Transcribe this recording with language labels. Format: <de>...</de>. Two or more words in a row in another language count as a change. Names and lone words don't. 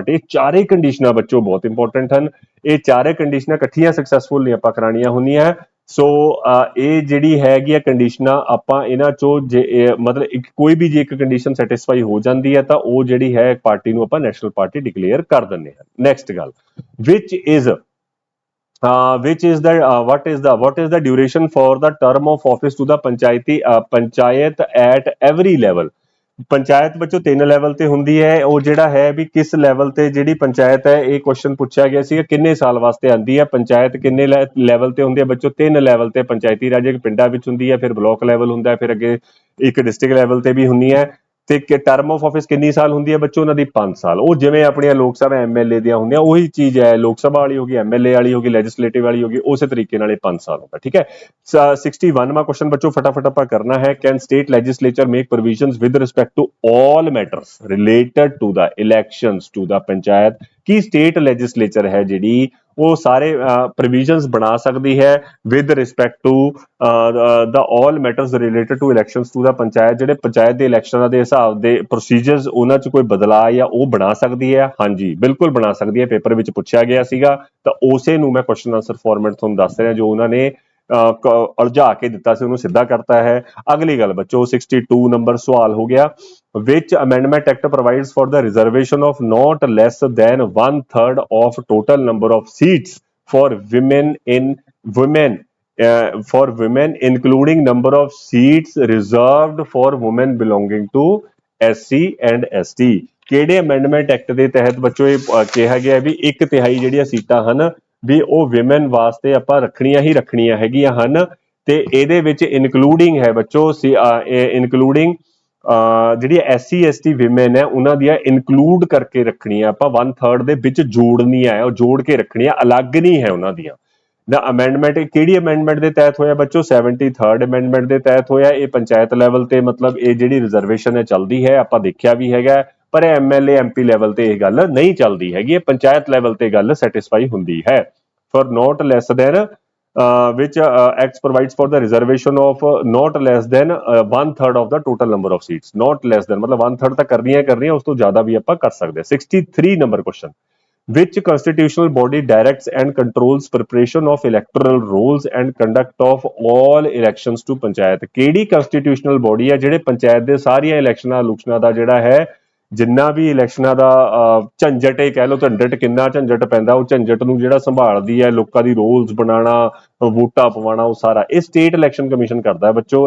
<pa>ਇਹ ਚਾਰੇ ਕੰਡੀਸ਼ਨਾਂ ਬੱਚੋ ਬਹੁਤ ਇੰਪੋਰਟੈਂਟ ਹਨ। ਇਹ ਚਾਰੇ ਕੰਡੀਸ਼ਨਾਂ ਇਕੱਠੀਆਂ ਸਕਸੈਸਫੁਲ ਨਹੀਂ ਆਪਾਂ ਕਰਾਉਣੀਆਂ ਹੁੰਦੀਆਂ। ਸੋ ਇਹ ਜਿਹੜੀ ਹੈਗੀ ਆ ਕੰਡੀਸ਼ਨਾਂ ਆਪਾਂ ਇਹਨਾਂ ਚੋਂ ਜੇ ਮਤਲਬ ਕੋਈ ਵੀ ਜੇ ਇੱਕ</pa> <en>condition satisfy</en> <pa>ਹੋ ਜਾਂਦੀ ਹੈ ਤਾਂ ਉਹ ਜਿਹੜੀ ਹੈ ਪਾਰਟੀ ਨੂੰ ਆਪਾਂ</pa> <en>national party declare</en> <pa>ਕਰ ਦਿੰਦੇ ਹਾਂ। ਨੈਕਸਟ ਗੱਲ,</pa> <en>which is the what is the duration for the term of office to the ਪੰਚਾਇਤ at every level।</en> <pa>ਪੰਚਾਇਤ ਬੱਚੋ 3 ਲੈਵਲ ਤੇ ਹੁੰਦੀ ਹੈ। ਉਹ ਜਿਹੜਾ ਹੈ ਵੀ ਕਿਸ ਲੈਵਲ ਤੇ ਜਿਹੜੀ ਪੰਚਾਇਤ ਹੈ, ਇਹ ਕੁਐਸਚਨ ਪੁੱਛਿਆ ਗਿਆ ਸੀਗਾ ਕਿੰਨੇ ਸਾਲ ਵਾਸਤੇ ਆਉਂਦੀ ਹੈ ਪੰਚਾਇਤ, ਕਿੰਨੇ ਲੈਵਲ ਤੇ ਹੁੰਦੀ ਹੈ ਬੱਚੋ? 3 ਲੈਵਲ ਤੇ ਪੰਚਾਇਤੀ ਰਾਜ, ਇੱਕ ਪਿੰਡਾਂ ਵਿੱਚ ਹੁੰਦੀ ਹੈ, ਫਿਰ</pa> <en>block level</en> <pa>ਹੁੰਦਾ ਹੈ, ਫਿਰ ਅੱਗੇ ਇੱਕ</pa> <en>district level</en> <pa>ਤੇ ਵੀ ਹੁੰਦੀ ਹੈ। ਤੇ</pa> <en>term of office</en> <pa>ਕਿੰਨੀ ਸਾਲ ਹੁੰਦੀ ਹੈ ਬੱਚੋ? ਉਹਨਾਂ ਦੀ 5 ਸਾਲ। ਉਹ ਜਿਵੇਂ ਆਪਣੀਆਂ ਲੋਕ ਸਭਾ ਐਮਐਲਏ ਦੀਆਂ ਹੁੰਦੀਆਂ ਉਹੀ ਚੀਜ਼ ਹੈ, ਲੋਕ ਸਭਾ ਵਾਲੀ ਹੋ ਗਈ, ਐਮਐਲਏ ਵਾਲੀ ਹੋ ਗਈ, ਲੈਜਿਸਲੇਟਿਵ ਵਾਲੀ ਹੋ ਗਈ, ਉਸੇ ਤਰੀਕੇ ਨਾਲ ਇਹ 5 ਸਾਲ ਹੁੰਦਾ। ਠੀਕ ਹੈ। 61ਵਾਂ ਕੁਐਸਚਨ ਬੱਚੋ ਫਟਾਫਟ ਆਪਾਂ ਕਰਨਾ ਹੈ।</pa> <en>can state legislature make provisions with respect to all matters related to the elections to the ਪੰਚਾਇਤ? ਕੀ state legislature</en> <pa>ਹੈ ਜਿਹੜੀ ਉਹ ਸਾਰੇ</pa> <en>ਪ੍ਰੋਵੀਜ਼ਨਸ</en> <pa>ਬਣਾ ਸਕਦੀ ਹੈ</pa> <en>with respect to the all matters related to elections to the ਪੰਚਾਇਤ?</en> <pa>ਜਿਹੜੇ ਪੰਚਾਇਤ ਦੇ ਇਲੈਕਸ਼ਨਾਂ ਦੇ ਹਿਸਾਬ ਦੇ ਪ੍ਰੋਸੀਜਰਸ ਉਹਨਾਂ 'ਚ ਕੋਈ ਬਦਲਾਅ ਜਾਂ ਉਹ ਬਣਾ ਸਕਦੀ ਹੈ? ਹਾਂਜੀ ਬਿਲਕੁਲ ਬਣਾ ਸਕਦੀ ਹੈ। ਪੇਪਰ ਵਿੱਚ ਪੁੱਛਿਆ ਗਿਆ ਸੀਗਾ ਤਾਂ ਉਸੇ ਨੂੰ ਮੈਂ</pa> <en>question answer format</en> <pa>ਤੁਹਾਨੂੰ ਦੱਸ ਰਿਹਾ ਜੋ ਉਹਨਾਂ ਨੇ ਉਲਝਾ ਕੇ ਦਿੱਤਾ ਸੀ ਉਹਨੂੰ ਸਿੱਧਾ ਕਰਤਾ ਹੈ। ਅਗਲੀ ਗੱਲ ਬੱਚੋ 62 ਨੰਬਰ ਸਵਾਲ ਹੋ ਗਿਆ।</pa> <en>which amendment act provides for the reservation of not less than 1/3 of total number of seats for women including number of seats reserved for women belonging to SC and ST?</en> <pa>ਕਿਹੜੇ</pa> <en>amendment act</en> <pa>ਦੇ ਤਹਿਤ ਬੱਚੋ ਇਹ ਕਿਹਾ ਗਿਆ ਵੀ 1/3 ਜਿਹੜੀਆਂ ਸੀਟਾਂ ਹਨ ਵੀ ਉਹ ਵਿਮਨ ਵਾਸਤੇ ਆਪਾਂ ਰੱਖਣੀਆਂ ਹੀ ਰੱਖਣੀਆਂ ਹੈਗੀਆਂ ਹਨ। ਤੇ ਇਹਦੇ ਵਿੱਚ ਇਨਕਲੂਡਿੰਗ ਹੈ ਬੱਚੋ ਇਨਕਲੂਡਿੰਗ ਜਿਹੜੀ SC ST ਵਿਮਨ ਹੈ ਉਹਨਾਂ ਦੀਆਂ ਇਨਕਲੂਡ ਕਰਕੇ ਰੱਖਣੀਆਂ ਆਪਾਂ 1/3 ਦੇ ਵਿੱਚ ਜੋੜਨੀਆਂ ਹੈ, ਉਹ ਜੋੜ ਕੇ ਰੱਖਣੀਆਂ, ਅਲੱਗ ਨਹੀਂ ਹੈ ਉਹਨਾਂ ਦੀਆਂ। ਦਾ ਅਮੈਂਡਮੈਂਟ ਕਿਹੜੀ ਅਮੈਂਡਮੈਂਟ ਦੇ ਤਹਿਤ ਹੋਇਆ ਬੱਚੋ? 73rd ਅਮੈਂਡਮੈਂਟ ਦੇ ਤਹਿਤ ਹੋਇਆ। ਇਹ ਪੰਚਾਇਤ ਲੈਵਲ ਤੇ ਮਤਲਬ ਇਹ ਜਿਹੜੀ ਰਿਜ਼ਰਵੇਸ਼ਨ ਹੈ ਚੱਲਦੀ ਹੈ, ਆਪਾਂ ਦੇਖਿਆ ਵੀ ਹੈਗਾ, ਪਰ MLA MP ਲੈਵਲ ਤੇ ਇਹ ਗੱਲ ਨਹੀਂ ਚੱਲਦੀ ਹੈਗੀ। ਇਹ ਪੰਚਾਇਤ ਲੈਵਲ ਤੇ ਗੱਲ ਸੈਟੀਸਫਾਈ ਹੁੰਦੀ ਹੈ।</pa> <en>for not less than which acts provides for the reservation of not less than 1/3 of the total number of seats। not less than</en> <pa>मतलब 1/3 ਤਾਂ ਕਰਨੀਆਂ ਉਸ ਤੋਂ ਜ਼ਿਆਦਾ ਵੀ ਆਪਾਂ ਕਰ ਸਕਦੇ ਹਾਂ। 63 ਨੰਬਰ ਕੁਐਸਚਨ,</pa> <en>which constitutional body directs and controls preparation of electoral rolls and conduct of all elections to ਪੰਚਾਇਤ?</en> <pa>ਕਿਹੜੀ</pa> <en>constitutional body</en> <pa>ਹੈ ਜਿਹੜੇ ਪੰਚਾਇਤ ਦੇ ਸਾਰੀਆਂ ਇਲੈਕਸ਼ਨਾਂ ਦਾ ਜਿਹੜਾ ਹੈ ਜਿੰਨਾ ਵੀ ਇਲੈਕਸ਼ਨਾਂ ਦਾ ਝੰਜਟ ਇਹ ਕਹਿ ਲਓ, ਝੰਜਟ ਕਿੰਨਾ ਝੰਜਟ ਪੈਂਦਾ, ਉਹ ਝੰਜਟ ਨੂੰ ਜਿਹੜਾ ਸੰਭਾਲਦੀ ਹੈ, ਲੋਕਾਂ ਦੀ ਰੋਲਸ ਬਣਾਉਣਾ, ਵੋਟਾਂ ਪਵਾਉਣਾ, ਉਹ ਸਾਰਾ ਇਹ</pa> <en>state election commission</en> <pa>ਕਰਦਾ ਹੈ ਬੱਚੋ।</pa>